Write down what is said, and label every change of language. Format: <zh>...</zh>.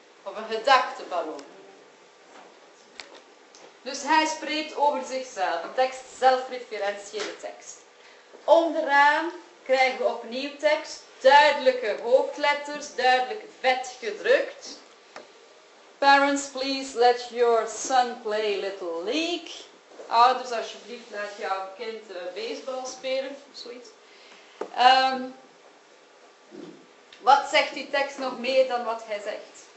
<nl>Of een gedachteballon. Dus hij spreekt over zichzelf, een tekst, zelfreferentiële tekst. Onderaan krijgen we opnieuw tekst, duidelijke hoofdletters, duidelijk vet gedrukt.</nl> <en>Parents, please let your son play little league.</en> <nl>Ouders, alsjeblieft, laat jouw kind baseball spelen, of zoiets. Wat zegt die tekst nog meer dan wat hij zegt?</nl>